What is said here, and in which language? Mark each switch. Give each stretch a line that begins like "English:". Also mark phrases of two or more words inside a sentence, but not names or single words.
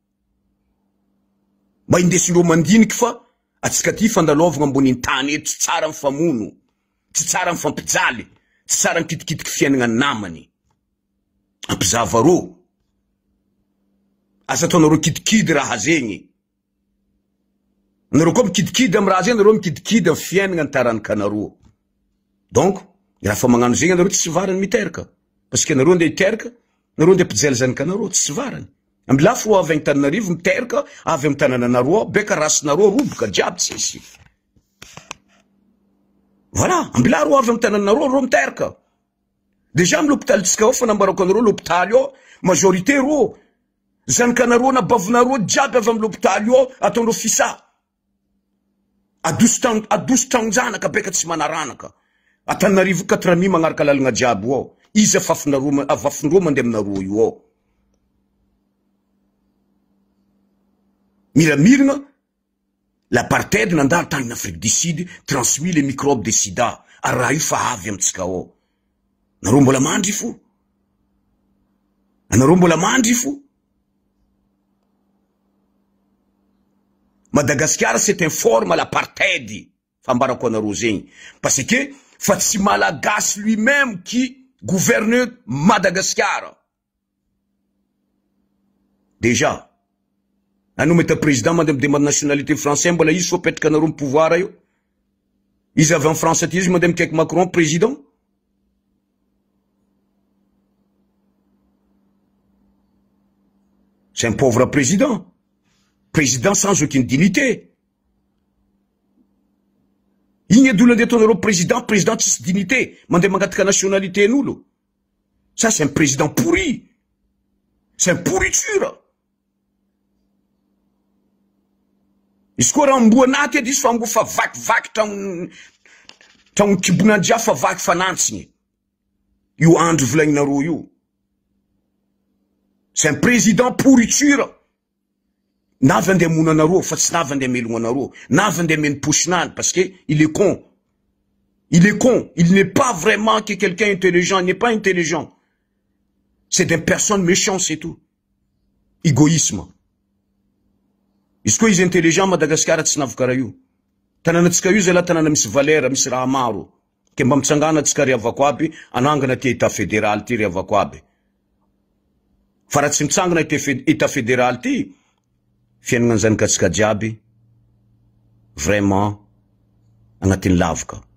Malagasy: Mba indesindreo mandiniky fa atsika ty fandalovagna ambony tany eto, tsy tsara ny famono, tsy tsara ny fampijaly, tsy tsara ny kitikitiky fiainagna namany. Ampizava rô. Asa ataonareo kidikidy raha zegny. Nareo koa mikidikidy amy raha zegny, nareo mikidikidy amy fiainagna ny tarankanareo. Donc, raha fa magnano zegny nareo tsy varany miteraka.
French: Parce que
Malagasy: nareo nde hiteraka, nareo nde pijely zanakanareo, tsy varany. Amby lafo avy agny Tananarivo miteraka, avy amy tanananareo, beka rasinareo roboka jiaby tsisy. Voilà, amby la ro avy amy tananareo ro miteraka. Déjà amy l'hôpital tsika ao fanambarako anareo l'hôpital io, majorité ro zanakanareo na bavinareo jiaby avy amy l'hôpital io, ataondreo fisa. Adoso trangonjanaka beka tsy manaranaka. Atananarivo 4 magnaraka lalagna jiaby ao. Izy avafindreo mandeha aminareo io ao.
French: Miramiragna, l'apartheid
Malagasy: nandalo tany
French: en Afrique du Sud, transmis les microbes de sida.
Malagasy: Ary raha io fa avy amitsika ao. Nareo mbola mandry fo. Nareo mbola mandry fo.
French: Madagascar c'est un forme à l'apartheid.
Malagasy: Fambarako anareo zegny.
French: Parce que
Malagasy: fa tsy malagasy
French: lui-même qui gouverne Madagascar.
Malagasy: Déjà, anao meta président mandeha
French: demande nationalité français
Malagasy: mbola izy fo petraka anareo amy pouvoir io. Izy avy en France aty izy mandeha mikaiky Macron président.
French: C'est un pauvre président. Président sans aucune dignité.
Malagasy: Igny adolo andeha ataonareo président tsisy dignité, mandeha mangataka nationalité n'olo.
French: Ça c'est un président pourri. C'est un pourriture.
Malagasy: Izy koa raha amboanaty edy izy fa ambo fa vakivaky tragno kibonandia fa vaky fanantsiny. Io andro volagninareo io.
French: C'est un président pourriture.
Malagasy: Navy andeha mono anareo fa tsy navy andeha melogno anareo. Navy andeha meno posinany
French: parce que il est con. Il est con. Il n'est pas vraiment que quelqu'un intelligent. Il n'est pas intelligent. C'est des personnes méchantes, c'est tout. Égoïsme.
Malagasy: Izy koa izy intelligent Madagascar tsy navy karaha io. Tananatsika io zay la tanana misy valeur, misy raha maro. Ke mba mitsangana atsika ry avako aby, anangana ty
French: état fédéral
Malagasy: ty ry avako aby. Fa raha tsy mitsangana
French: état fédéral
Malagasy: ty, fiainagna zanakatsika jiaby, vraiment, agnatin'ny lavaka.